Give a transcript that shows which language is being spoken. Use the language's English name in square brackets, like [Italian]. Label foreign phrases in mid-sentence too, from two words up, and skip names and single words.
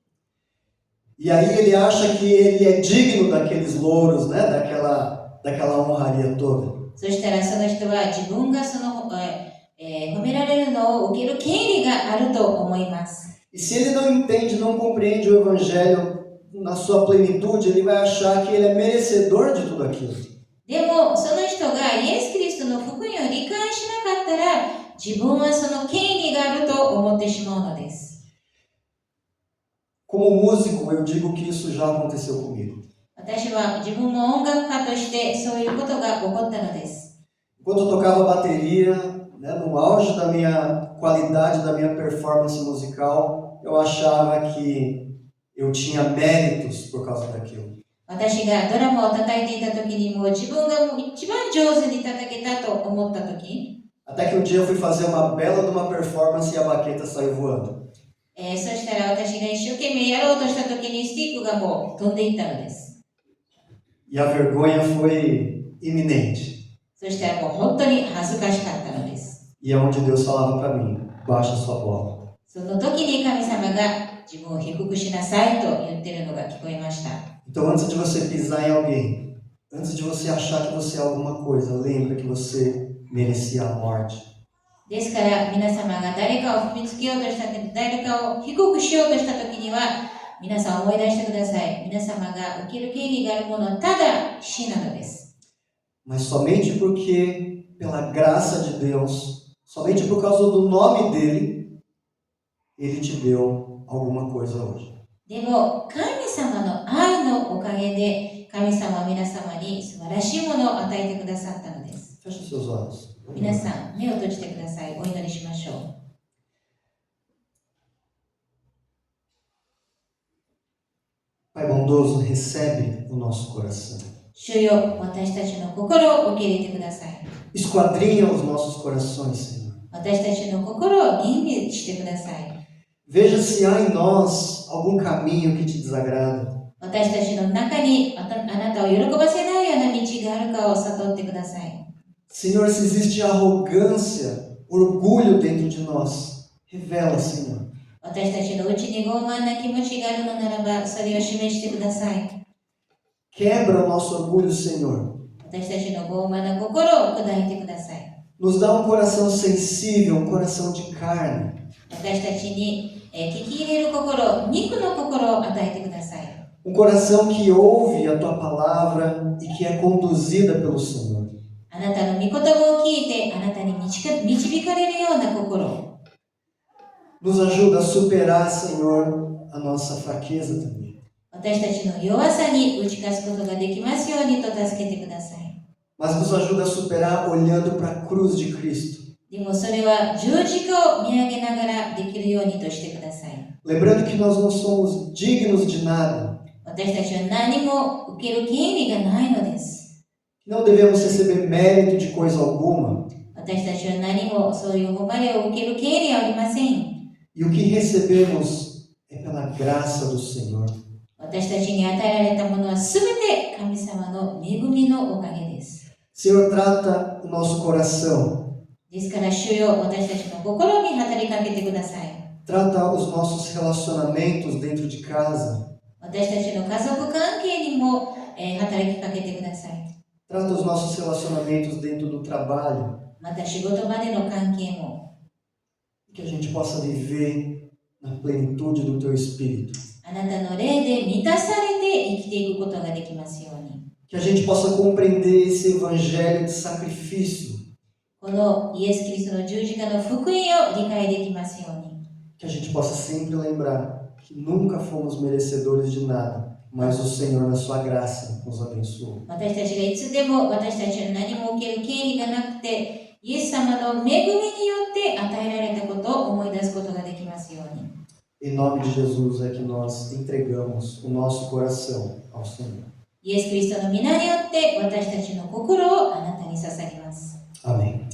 [Portuguese] E aí ele acha que ele é digno daqueles louros, né, daquela honraria toda. [Japanese] そしたらその人は自分がその、褒められるのを受ける権利があると思います。 [Portuguese] E se ele não entende, não compreende o Evangelho na sua plenitude, ele vai achar que ele é merecedor de tudo aquilo. [Japanese] でもその人がイエス・キリストの福音を理解しなかったら、自分はその権利があると思ってしまうのです。 [Portuguese] Como músico, eu digo que isso já aconteceu comigo. [Japanese] 私は自分も音楽家としてそういうことが起こったのです。 [Portuguese] Quando eu tocava bateria, né, no auge da minha qualidade, da minha performance musical, eu achava que eu tinha méritos por causa daquilo. [Japanese] 私がドラムを叩いていた時にもう自分が一番上手に叩けたと思った時、 [Portuguese] Até que um dia eu fui fazer uma bela de uma performance e a baqueta saiu voando. [Japanese] そしたら私が一生懸命やろうとした時にスティックがもう飛んでいったのです。 [Portuguese] E a vergonha foi iminente. [Japanese] そしたらもう本当に恥ずかしかったのです。 [Portuguese] E é onde Deus falava para mim, baixa sua bola. [Japanese] その時に神様が自分を低くしなさいと言っているのが聞こえました。 [Portuguese] Então, antes de você pisar em alguém, antes de você achar que você é alguma coisa, lembra que você merecia a morte. [Japanese] ですから皆様が誰かを踏みつけようとした時、誰かを低くしようとした時には、皆さん思い出してください。皆様が受ける権利があるものはただ死なのです。 [Portuguese] Mas somente porque, pela graça de Deus, somente por causa do nome dele, ele te deu alguma coisa hoje. [Japanese] でも神様の愛のおかげで神様は皆様に素晴らしいものを与えてくださったのです。 [Portuguese] Feche seus olhos. [Japanese] 皆さん目を閉じてください。お祈りしましょう。 [Portuguese] Pai bondoso, recebe o nosso coração. [Japanese] 主よ、私たちの心を受け入れてください。 [Portuguese] Esquadrinha os nossos corações, Senhor. [Japanese] 私たちの心を吟味してください。 [Portuguese] Veja se há em nós algum caminho que te desagrada. [Japanese] 私たちの中にあなたを喜ばせないような道があるかを悟ってください。 [Portuguese] Senhor, se existe arrogância, orgulho dentro de nós, revela, Senhor. [Japanese] 私たちのうちに傲慢な気持ちがあるのならば、それを示してください。 [Portuguese] Quebra o nosso orgulho, Senhor. [Japanese] 私たちの傲慢な心を砕いてください。 [Portuguese] Nos dá um coração sensível, um coração de carne. [Japanese] 私たちに聞き入れる心、肉の心を与えてください。 [Portuguese] Um coração que ouve a Tua palavra e que é conduzida pelo Senhor. [Japanese] あなたの御言葉を聞いて、あなたに導かれるような心。 [Portuguese] Nos ajuda a superar, Senhor, a nossa fraqueza também. [Japanese] 私たちの弱さに打ち勝つことができますようにと助けてください。 [Portuguese] Mas nos ajuda a superar olhando para a cruz de Cristo. [Japanese] でもそれは十字架を見上げながらできるようにとしてください。 [Portuguese] Lembrando que nós não somos dignos de nada. [Japanese] 私たちは何も受ける権利がないのです。 [Portuguese] Não devemos receber mérito de coisa alguma. [Japanese] 私たちは何もそういう誉れを受ける権利はありません。 [Portuguese] E o que recebemos é pela graça do Senhor. [Japanese] 私たちに与えられたものはすべて神様の恵みのおかげです。 [Portuguese] Senhor, trata o nosso coração. [Japanese] ですから主よ、私たちの心に働きかけてください。 [Portuguese] Trata os nossos relacionamentos dentro de casa. [Japanese] 私たちの家族関係にも、働きかけてください。 [Portuguese] Trata os nossos relacionamentos dentro do trabalho. [Japanese] また仕事場での関係も。 [Portuguese] Que a gente possa viver na plenitude do Teu Espírito. [Japanese] あなたの霊で満たされて生きていくことができますように。 [Portuguese] Que a gente possa compreender esse evangelho de sacrifício. [Japanese] このイエス・キリストの十字架の福音を理解できますように。 [Portuguese] Que a gente possa sempre lembrar que nunca fomos merecedores de nada, mas o Senhor, na Sua graça, nos abençoou. [Japanese] 私たちがいつでも私たちは何も受ける権利がなくて、イエス様の恵みによって与えられたことを思い出すことができますように。 [Portuguese] Em nome de Jesus é que nós entregamos o nosso coração ao Senhor. [Japanese] イエス・キリストの皆によって私たちの心をあなたに捧げます。 [Portuguese] Amém.